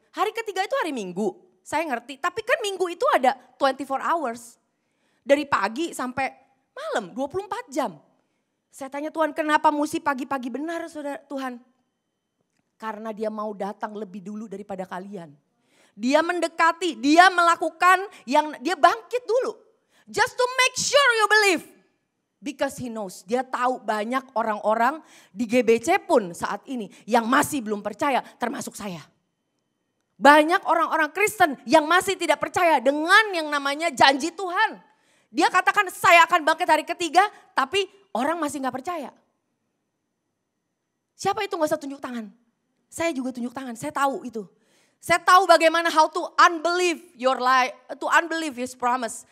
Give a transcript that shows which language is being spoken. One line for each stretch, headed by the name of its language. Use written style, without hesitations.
Indonesian: Hari ketiga itu hari Minggu, saya ngerti. Tapi kan Minggu itu ada
English: 24 hours.
Indonesian: Dari pagi sampai malam, 24 jam. Saya tanya Tuhan, kenapa mesti pagi-pagi? Benar saudara Tuhan. Karena dia mau datang lebih dulu daripada kalian. Dia mendekati, dia melakukan yang dia bangkit dulu.
English: Just to make sure you believe. Because he knows,
Indonesian: dia tahu banyak orang-orang di GBC pun saat ini yang masih belum percaya, termasuk saya. Banyak orang-orang Kristen yang masih tidak percaya dengan yang namanya janji Tuhan. Dia katakan saya akan bangkit hari ketiga, tapi orang masih gak percaya. Siapa itu gak usah tunjuk tangan? Saya juga tunjuk tangan, saya tahu itu. Saya tahu bagaimana
English: how to unbelieve your life, to unbelieve his promise.